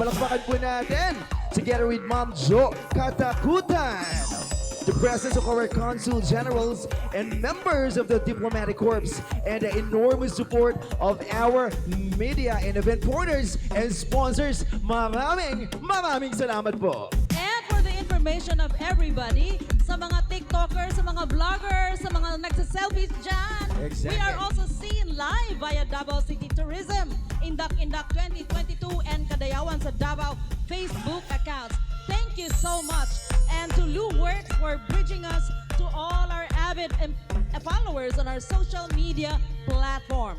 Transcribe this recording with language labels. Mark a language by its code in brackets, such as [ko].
[tl] Palakpakan po natin. [en] Together with [tl] Ma'am Jo Katakutan. [en] The presence of our consul generals and members of the diplomatic corps, and the enormous support of our media and event partners and sponsors. [tl] Maraming salamat po. [en] And for the information of everybody, [tl] sa mga TikTokers, sa mga vloggers, sa mga nagsa-selfies dyan, [en] Exactly. we are also seen live via Davao City Tourism, Indak-Indak 2022, and Kadayawan sa Davao Facebook accounts. Thank you so much. And to Lou Works for bridging us to all our avid followers on our social media platforms.